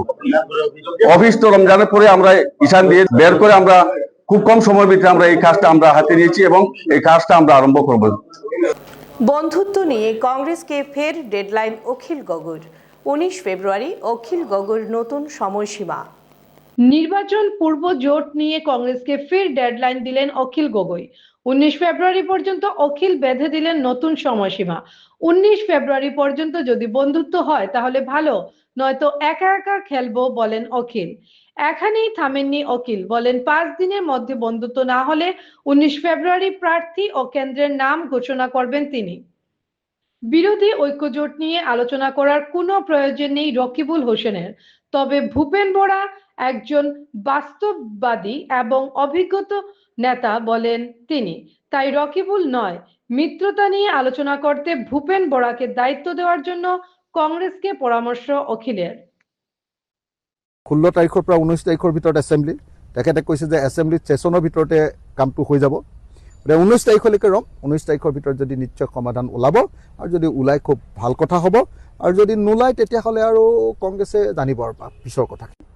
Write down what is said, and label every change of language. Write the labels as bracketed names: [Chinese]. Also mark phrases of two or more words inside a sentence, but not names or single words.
[Bangla] অফিস তো রমজানের পরে আমরা ঈশান দিয়ে বের করে আমরা খুব কম সময়ের ভিতরে আমরা এই কাজটা আমরা হাতে নিয়েছি এবং এই কাজটা আমরা আরম্ভ করব। বন্ধুত্ব নিয়ে কংগ্রেসকে ফের ডেডলাইন অখিল গগৈর। 19 ফেব্রুয়ারি অখিল গগৈর নতুন সময়সীমা। নির্বাচন পূর্ব জোট নিয়ে কংগ্রেসকে ফের ডেডলাইন দিলেন অখিল গগৈ। 19 ফেব্রুয়ারি পর্যন্ত অখিল বেঁধে দিলেন নতুন সময়সীমা। 19 ফেব্রুয়ারি পর্যন্ত যদি বন্ধুত্ব হয় তাহলে ভালো, নয়তো একা একা খেলবো বলেন অখিল। এখানেই থামেননি অখিল, বলেন 5 দিনের মধ্যে বন্ধুত্ব না হলে 19 ফেব্রুয়ারি প্রার্থী ও কেন্দ্রের নাম ঘোষণা করবেন তিনি। বিরোধী ঐক্যজোট নিয়ে আলোচনা করার কোনো প্রয়োজন নেই রকিবুল হোসেনের। তবে ভূপেন বরা একজন বাস্তববাদী এবং অভিজ্ঞত নেতা বলেন তিনি, তাই রকিবুল নয়, মিত্রতা নিয়ে আলোচনা করতে ভূপেন বরাকে দায়িত্ব দেওয়ার জন্য কংগ্রেসকে পরামর্শ অখিলের। [Assamese] 16 তাৰিখৰ পৰা 19 তাৰিখৰ ভিতৰত এছেম্বলি, তেখেতে কৈছে যে এছেম্বলিত সেশনৰ ভিতৰতে কামটো হৈ যাব। 19 তাৰিখলৈকে ৰম, 19 তাৰিখৰ ভিতৰত যদি নিশ্চয় সমাধান ওলাব, আৰু যদি ওলাই খুব ভাল কথা হ'ব, আৰু যদি নোলায় তেতিয়াহ'লে আৰু কংগ্ৰেছে জানিব আৰু পিছৰ কথা।